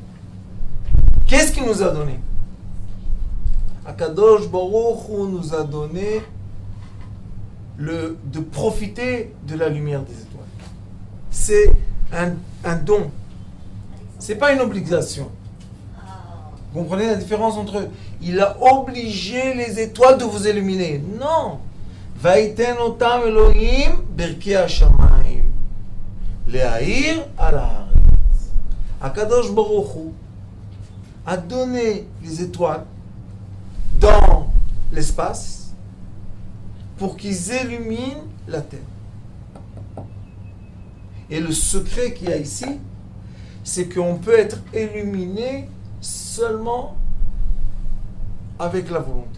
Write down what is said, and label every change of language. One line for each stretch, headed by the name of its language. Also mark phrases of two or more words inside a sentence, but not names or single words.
French: Qu'est-ce qu'il nous a donné? Akadosh Baruch Hu nous a donné de profiter de la lumière des étoiles. C'est un don. C'est pas une obligation. Vous comprenez la différence entre eux? Il a obligé les étoiles de vous illuminer. Non.
Hebrew: ויתן אותם אלוהים ברקיע השמים להאיר על הארץ.
French: Akadosh Baruch Hu a donné les étoiles dans l'espace pour qu'ils illuminent la terre. Et le secret qu'il y a ici, c'est qu'on peut être illuminé seulement avec la volonté.